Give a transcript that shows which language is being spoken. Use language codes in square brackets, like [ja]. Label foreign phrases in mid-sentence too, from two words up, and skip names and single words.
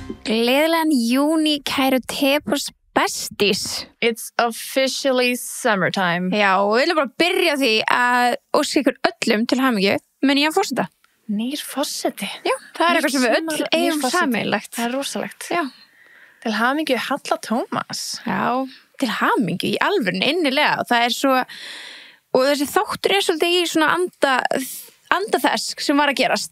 [is] Gleðilegan júní, kæru Tepos besties. [en] It's officially summertime. [is] Já, og við viljum bara byrja á því að óska ykkur öllum til hamingju með nýjan forseta. Nýr forseti. Já, það eitthvað sem við öll eigum sameiginlegt. Það rosalegt. Já. Til hamingju Halla Tómas. Já, til hamingju í alvörun innilega. Það svo, og þessi þáttur svolítið í svona anda þess sem var að gerast.